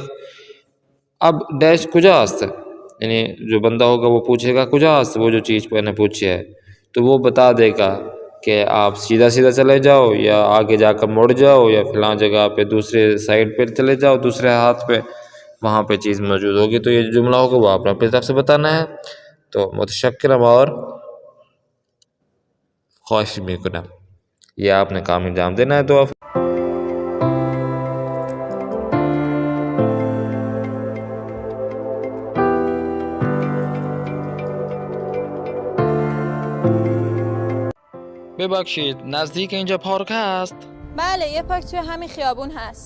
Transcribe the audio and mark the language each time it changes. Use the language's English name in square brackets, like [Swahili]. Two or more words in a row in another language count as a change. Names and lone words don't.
[Urdu] اب ڈیش [Persian] کجا هست, [Urdu] یعنی جو بندہ ہوگا وہ پوچھے گا [Persian] کجا هست, [Urdu] وہ جو چیز میں نے پوچھی ہے، تو وہ بتا دے گا کہ آپ سیدھا سیدھا چلے جاؤ یا آگے جا کر مڑ جاؤ یا فلاں جگہ پہ دوسرے سائیڈ پہ چلے جاؤ، دوسرے ہاتھ پہ وہاں پہ چیز موجود ہوگی. تو یہ جو جملہ ہوگا وہ آپ نے اپنی طرف سے بتانا ہے۔ تو متشکرم اور [Persian] خواهش می‌کنم, [Urdu] یہ آپ نے کام انجام دینا ہے. तो [Persian] ببخشید نزدیک اینجا پارک هست؟ بله، یه پارک توی همین خیابون هست.